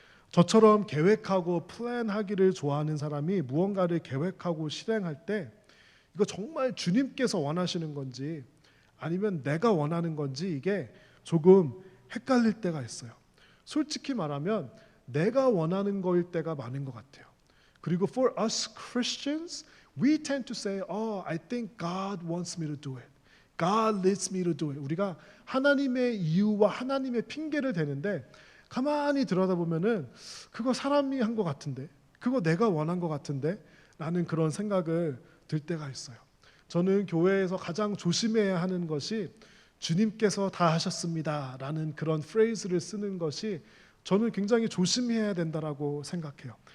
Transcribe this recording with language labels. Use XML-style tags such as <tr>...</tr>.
<ko>저처럼 계획하고 플랜하기를 좋아하는 사람이 무언가를 계획하고 실행할 때 이거 정말 주님께서 원하시는 건지 아니면 내가 원하는 건지 이게 조금 헷갈릴 때가 있어요. 솔직히 말하면 내가 원하는 거일 때가 많은 것 같아요.</ko> <en>그리고 for us Christians, we tend to say, I think God wants me to do it. God leads me to do it.</en> <ko>우리가 하나님의 이유와 하나님의 핑계를 대는데 가만히 들여다보면은 그거 사람이 한 것 같은데, 그거 내가 원한 것 같은데 라는 그런 생각을 들 때가 있어요. 저는 교회에서 가장 조심해야 하는 것이 주님께서 다 하셨습니다 라는 그런 프레이즈를 쓰는 것이 저는 굉장히 조심해야 된다라고 생각해요.</ko>